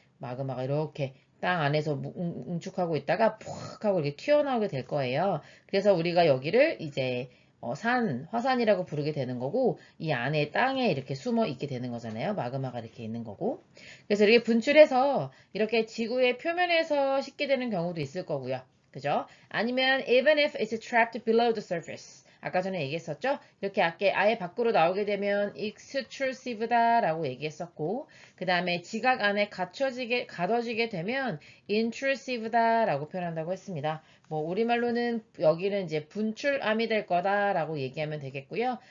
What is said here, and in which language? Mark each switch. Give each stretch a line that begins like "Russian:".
Korean: 마그마가 이렇게 땅 안에서 응축하고 있다가 푹 하고 이렇게 튀어나오게 될 거예요. 그래서 우리가 여기를 이제 화산이라고 부르게 되는 거고, 이 안에 땅에 이렇게 숨어 있게 되는 거잖아요. 마그마가 이렇게 있는 거고. 그래서 이렇게 분출해서 이렇게 지구의 표면에서 식게 되는 경우도 있을 거고요. 그죠? 아니면
English: even if it's trapped below the surface.
Korean: 아까 전에 얘기했었죠? 이렇게 아예 밖으로 나오게 되면 extrusive다라고 얘기했었고, 그 다음에 지각 안에 가둬지게 되면 intrusive다라고 표현한다고 했습니다. 뭐 우리말로는 여기는 이제 분출암이 될 거다라고 얘기하면 되겠고요.